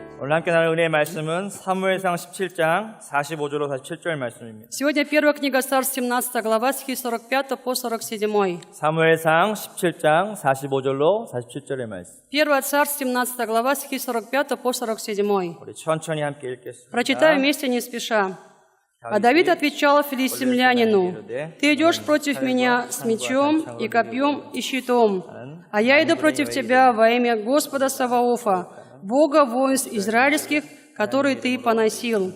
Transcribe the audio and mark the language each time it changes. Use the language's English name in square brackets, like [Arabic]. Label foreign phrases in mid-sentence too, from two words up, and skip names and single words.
[Korean] 오늘 함께 나눌 은혜의 말씀은 사무엘상 17장 45절로 47절 말씀입니다. [Russian] Сегодня первая книга Царств, 17 глава, стихи 45 по 47. [Korean] 사무엘상 17장 45절로 47절의 말씀. [Russian] Первое Царств, 17 глава, стихи 45 по 47. [Korean] 우리 천천히 함께 읽겠습니다. [Russian] Прочитаю вместе не спеша. А Давид отвечал филистимлянину: «Ты идешь против меня с мечом и копьем и щитом, а я иду против тебя во имя Господа Саваофа, Бога воинств израильских, который ты поносил.